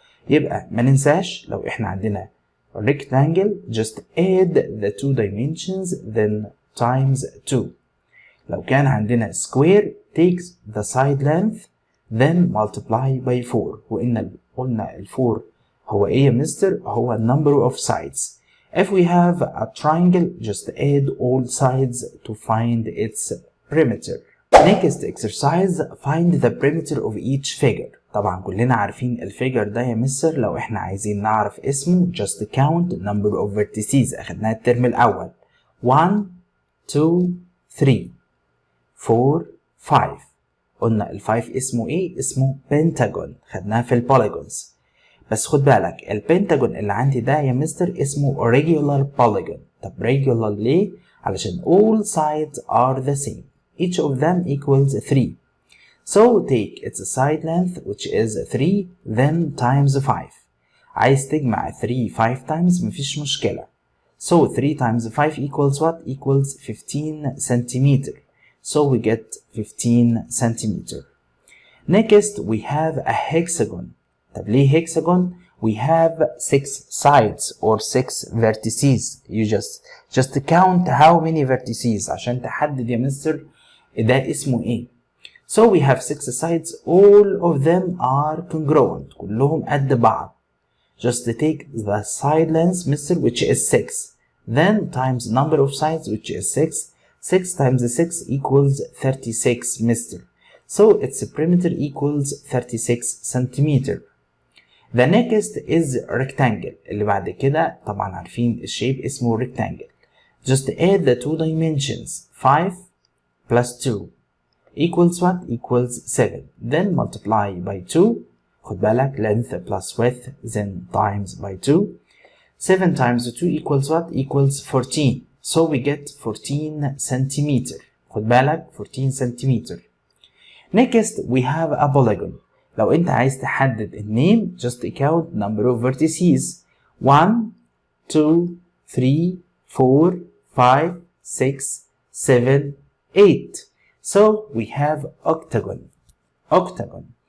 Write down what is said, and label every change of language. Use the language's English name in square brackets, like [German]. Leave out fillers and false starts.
[Arabic] يبقى ما ننساش لو احنا عندنا [English] rectangle just add the two dimensions then times 2. [Arabic] لو كان عندنا [English] square take the side length then multiply by 4. [Arabic] وإن قلنا ال 4 هو ايه يا مستر؟ هو [English] number of sides. If we have a triangle just add all sides to find its perimeter. Next exercise find the perimeter of each figure. [Arabic] طبعا كلنا عارفين الفيجر ده يا مستر. لو احنا عايزين نعرف اسمه [English] just count number of vertices. [Arabic] اخدناها الترم الاول 1 2 3 4 5. قلنا ال 5 اسمه ايه؟ اسمه بنتاجون. خدناها في البوليجونز. بس خد بالك البنتاجون اللي عندي ده يا مستر اسمه regular polygon. [English] طب regular ليه؟ علشان all sides are the same. Each of them equals 3. So take its side length which is 3 then times 5. [Arabic] عايز تجمع [English] 3 5 times [Arabic] مفيش مشكلة. [English] So 3 times 5 equals what? Equals 15 centimeter. so we get 15 centimeter. Next we have a hexagon. [Arabic] طب ليه hexagon? [English] We have 6 sides or 6 vertices. You just count how many vertices [Arabic] عشان تحدد يا مستر ده اسمه ايه. [English] So we have 6 sides, all of them are congruent. [Arabic] كلهم قد بعض. [English] Just take the side length, mister, which is 6. Then times number of sides, which is 6. 6 times 6 equals 36, mister. So its perimeter equals 36 centimeter. The next is rectangle. [Arabic] اللي بعد كده طبعا عارفين الشيب اسمه rectangle. [English] Just add the two dimensions. 5 plus 2 equals what? Equals 7. Then multiply by 2. [Arabic] خد بالك [English] length plus width then times by 2. 7 times 2 equals what? Equals 14. So we get 14 centimeter. [Arabic] خد بالك 14 centimeter. [English] Next we have a polygon. [Arabic] لو انت عايز تحدد النيم [English] just count number of vertices. 1 2 3 4 5 6 7 8. So we have octagon. Octagon.